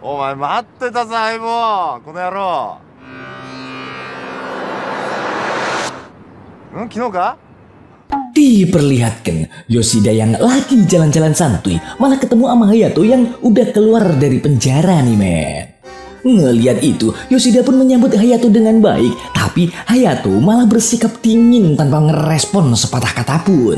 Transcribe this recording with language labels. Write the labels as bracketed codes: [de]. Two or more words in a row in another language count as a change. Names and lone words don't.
[ja] お前待ってたぞ相棒、この野郎。昨日か？ [id] diperlihatkan Yoshida yang lagi jalan-jalan santuy malah ketemu sama Hayato yang udah keluar dari penjara nih, men. Ngeliat itu, Yoshida pun menyambut Hayato dengan baik, tapi Hayato malah bersikap dingin tanpa ngerespon sepatah kata pun.